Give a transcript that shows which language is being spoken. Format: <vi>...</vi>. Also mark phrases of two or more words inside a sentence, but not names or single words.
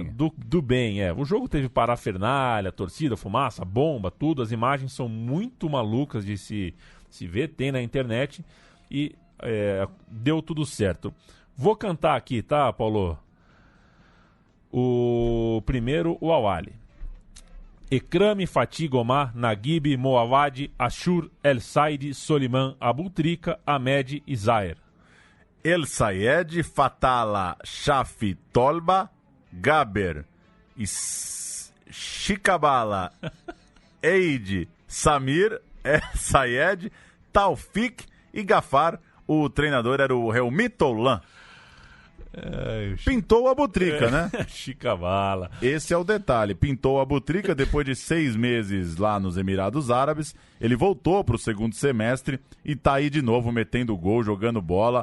<pt>Do bem, O jogo teve parafernália, torcida, fumaça, bomba, tudo. As imagens são muito malucas de se ver, tem na internet. E deu tudo certo. Vou cantar aqui, tá, Paulo? O primeiro, o Al-Ahly. Ekrami, Fatih, Gomar, Naguib, Moawad, Ashur, El Said, Soliman, Abutrika, Ahmed e Zaher. El Sayed, Fatala, Shafi, Tolba, Gaber, Shikabala, Eid, Samir, El Sayed, Taufik e Gafar. O treinador era o Helmi Tolan. Pintou a Abutrika, né? Shikabala. Esse é o detalhe. Pintou a Abutrika depois de 6 meses lá nos Emirados Árabes. Ele voltou para o segundo semestre e tá aí de novo metendo gol, jogando bola.</pt>